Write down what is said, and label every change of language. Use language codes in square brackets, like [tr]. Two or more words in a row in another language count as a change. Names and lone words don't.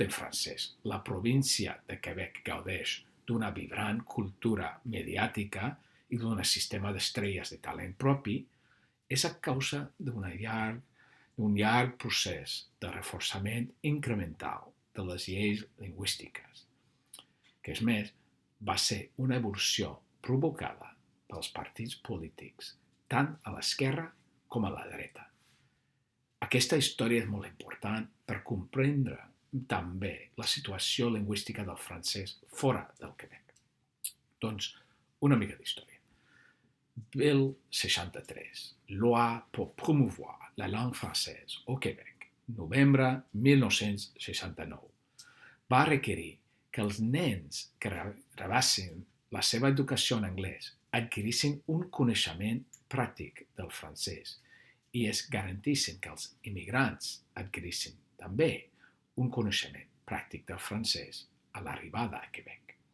[ca] en francès, la província de Quebec gaudeix d'una vibrant cultura mediàtica i d'un sistema d'estrelles de talent propi, és a causa d'un llarg procés de reforçament incremental de les lleis lingüístiques, que és més, va ser una evolució provocada pels partits polítics, tant a l'esquerra com a la dreta. Aquesta història és molt important per comprendre també la situació lingüística del francès fora del Quebec. Doncs, una mica d'història. [fr] Bill 63, Loi pour promouvoir la langue française au Québec, [ca] novembre 1969, va requerir que els nens que rebessin la seva educació en anglès adquirissin un coneixement pràctic del francès i es garantissin que els immigrants adquirissin també un coneixement pràctic del francès a l'arribada a Quebec.